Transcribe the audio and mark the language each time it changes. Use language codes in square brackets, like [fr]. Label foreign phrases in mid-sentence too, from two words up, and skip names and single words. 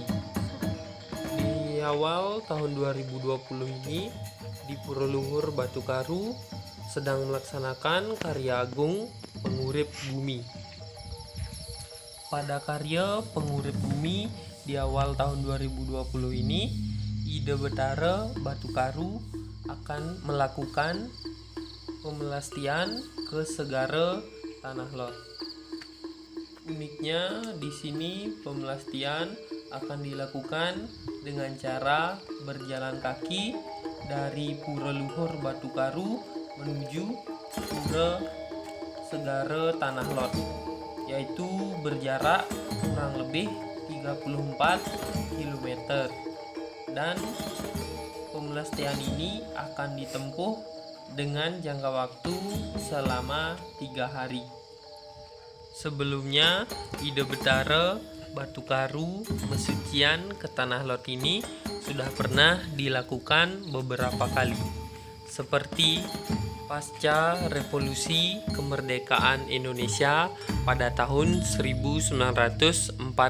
[id] Di awal tahun 2020 ini di Pura Luhur Batu Karu sedang melaksanakan karya agung Pengurip Bumi. Pada karya Pengurip Bumi di awal tahun 2020 ini, Ida Betara Batu Karu akan melakukan pemelastian ke segara Tanah Lot. Uniknya di sini pemelastian akan dilakukan dengan cara berjalan kaki dari Pura Luhur Batu Karu menuju Pura Segara Tanah Lot, yaitu berjarak kurang lebih 34 km. Dan pemelastian ini akan ditempuh dengan jangka waktu selama 3 hari. Sebelumnya, Ida Betara Batu Karu pesucian ke Tanah Lot ini sudah pernah dilakukan beberapa kali, seperti pasca Revolusi Kemerdekaan Indonesia pada tahun 1946